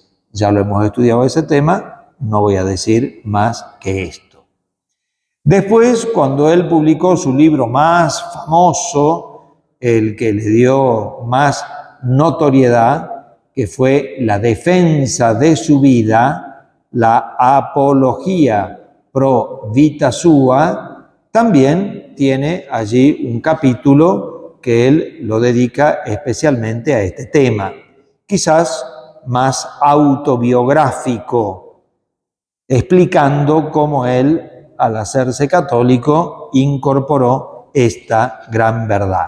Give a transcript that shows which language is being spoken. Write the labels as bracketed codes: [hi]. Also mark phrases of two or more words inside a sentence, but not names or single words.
[es] Ya lo hemos estudiado ese tema, no voy a decir más que esto. Después, cuando él publicó su libro más famoso, el que le dio más notoriedad, que fue La defensa de su vida, la Apología pro vita sua, también tiene allí un capítulo que él lo dedica especialmente a este tema, quizás más autobiográfico, explicando cómo él, al hacerse católico, incorporó esta gran verdad.